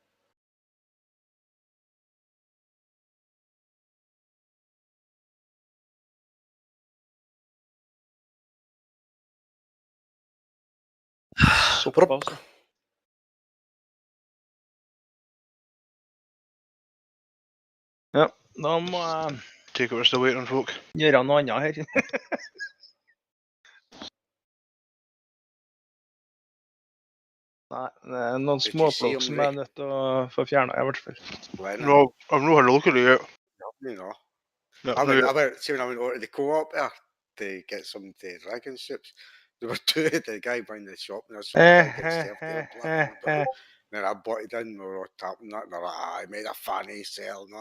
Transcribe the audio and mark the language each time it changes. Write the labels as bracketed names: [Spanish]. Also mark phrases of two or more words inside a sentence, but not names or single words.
[Norwegian] Såpass. Ja, da må jeg [English] Take over still waiting on folk. [Norwegian] gjøre noe annet her. Nei, det er noen småplukk som jeg er nødt til å få fjernet i hvert fall. [English] No, I've not had a look at it yet. No. I went over to the co-op there to get some dragon soups. There were two of the guy behind the shop, and I was then I bought it in, we were all tapping that, and they're like, I made a funny sell, and that.